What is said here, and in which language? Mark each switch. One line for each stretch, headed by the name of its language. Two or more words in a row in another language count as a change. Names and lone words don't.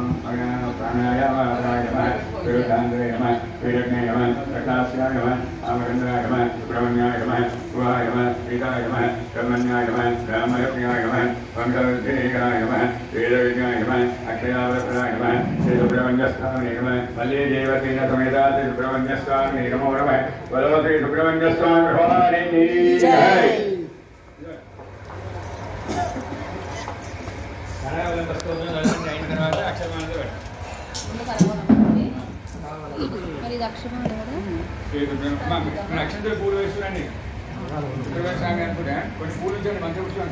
Sanskrit: नमः विरुद्धांगे नमः वीरज्ञे नमः प्रकाशाय नमः आमरेन्द्राय नमः सुब्रह्मण्याय नमः शिवाय नमः सीताय नमः ब्रह्मण्याय नमः रामयज्ञाय नमः वंशवृद्धिकाय नमः वेदविज्ञाय नमः अक्षयावृताय नमः श्री सुब्रह्मण्यस्वामिने नमः वल्ली देवसेन समेता श्री सुब्रह्मण्यस्वामिने नमो नमः
Hindi: बोलो श्री सुब्रह्मण्यस्वामी भगवान की जय।
Telugu: మరి ఇది అక్షరం కదా నక్షత్ర పూలు వేస్తున్నాండి అనుకుంటా కొన్ని పూలు ఉంచండి మంచిగా కూర్చోండి